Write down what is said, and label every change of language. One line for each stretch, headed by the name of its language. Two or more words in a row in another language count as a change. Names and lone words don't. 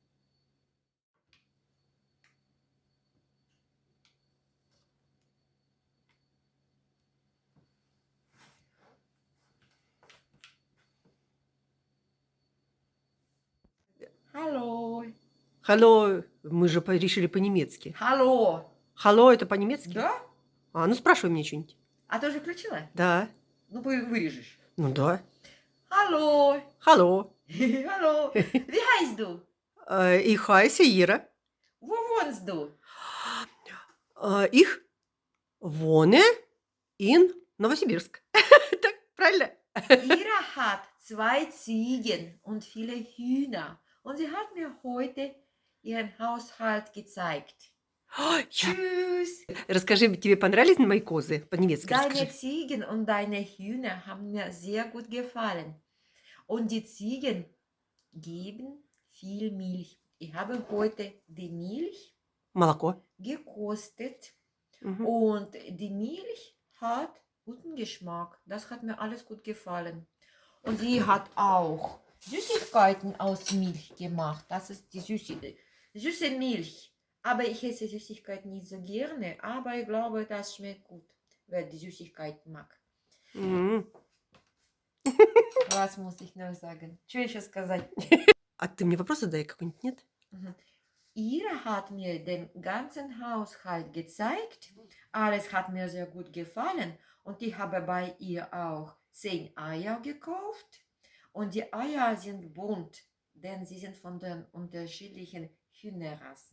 Russian: Алло. Hello. Мы же решили по-немецки. Алло. Hello это по-немецки? Да? Ну спрашивай мне что-нибудь. А ты уже включила? Да. Ну, вырежешь. Ну да. Алло.
English: Hello.
German: Hallo. Wie heißt du? Ich heiße Ира. Wo wohnst du? Ich wohne in Новосибирск.
Russian: Так, правильно?
German: Ira hat 2 Ziegen und viele Hühner. Und sie hat mir heute ihren Haushalt gezeigt. Ja. Tschüss!
Russian: Расскажи, тебе понравились мои козы? По-немецки
German: Deine
Russian: расскажи.
German: Ziegen und deine Hühner haben mir sehr gut gefallen. Und die Ziegen geben viel Milch. Ich habe heute die Milch
Russian: Молоко.
German: gekostet Мгм. und die Milch hat guten Geschmack. Das hat mir alles gut gefallen. Und sie hat auch Süßigkeiten aus Milch gemacht. Das ist die süße Milch. Aber ich esse Süßigkeiten nicht so gerne. Aber ich glaube, das schmeckt gut, wer die Süßigkeiten mag. М. Was muss ich noch sagen?
Russian: Что еще сказать? А ты мне вопрос задай какой-нибудь, нет? Mhm.
German: Ira hat mir den ganzen Haushalt gezeigt. Alles hat mir sehr gut gefallen. Und ich habe bei ihr auch 10 Eier gekauft. Und die Eier sind bunt, denn sie sind von den unterschiedlichen Hühnerrassen.